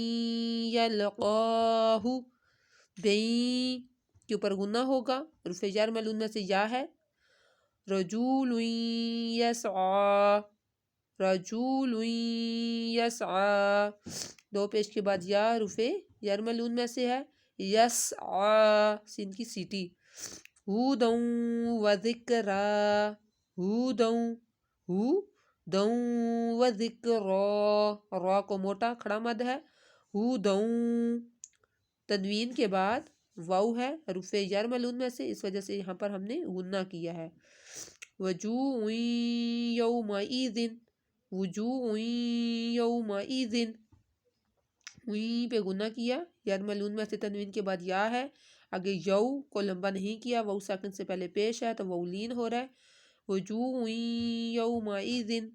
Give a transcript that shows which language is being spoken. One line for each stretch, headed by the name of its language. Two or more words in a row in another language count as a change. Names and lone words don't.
Urdu: یلقاہ، بیں کے اوپر غنہ ہوگا، حروف جر ملون میں سے یا ہے،
Arabic: رجول یسعی، رجول یسعی،
Urdu: دو پیش کے بعد یا حروف جر ملون میں سے ہے، یسعی، سین کی سیٹی،
Arabic: ہوداً وذکرا، ہوداً، ہوداً
Urdu: وذکرا، را کو موٹا کھڑا مد ہے، ہوداً، تنوین کے بعد واو ہے حروف جر ملون میں سے، اس وجہ سے یہاں پر ہم نے غنہ کیا ہے،
Arabic: وجوہ یومئذ، وجوہ یومئذ،
Urdu: ویں پہ غنہ کیا، جر ملون میں سے تنوین کے بعد یا ہے، آگے یو کو لمبا نہیں کیا، واو ساکن سے پہلے پیش ہے تو واو لین ہو رہا ہے،
Arabic: وجوہ یومئذ